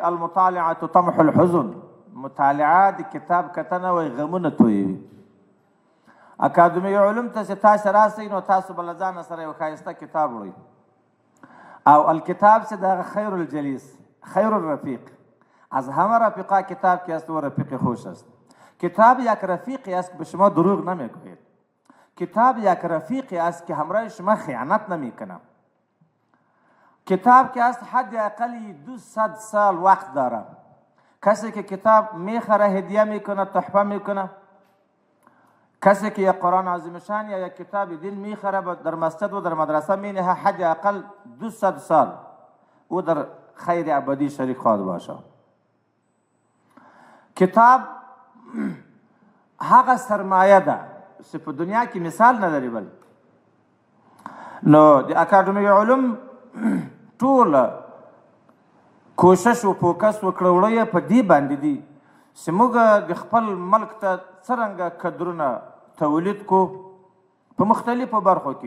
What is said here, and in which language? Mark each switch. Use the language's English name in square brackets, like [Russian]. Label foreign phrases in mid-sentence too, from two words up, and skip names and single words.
[Arabic] المطالعه طمح الحزن، [Pashto] مطالعه د کتاب کتنه وایي غمونه تویوي. اکاډمي علوم ته چې تاسو راسئ نو تاسو به له ځانه سره یو ښایسته کتاب وړئ او الکتاب چې دغه [Arabic] خیر الجلیس خیر الرفیق [Persian] از همه رفیقا کتاب که است و رفیق خوش است. کتاب یک رفیقی است که به شما دروغ نمیگوید. کتاب یک رفیقی است که همراه شما خیانت نمیکنه. کتاب که است حد اقلی 200 سال وقت داره. کسی که کتاب میخره هدیه میکنه، تحفه میکنه. کسی که یک قرآن عظیم شان یا یک کتاب دین میخره در مسجد و در مدرسه مینه حد اقل 200 سال [Pashto] او [Persian] در خیر ابدی شریک خواهد باشه. [Pashto] کتاب هغه سرمایه ده چې په دنیا کې مثال نه لري. بل نو د اکاډمي علوم ټول کوشش او فوکس وکړه وړه په دې باندې دي چې موږ د خپل ملک ته څرنګه کدرونه تولید کو په مختلفو برخو کې.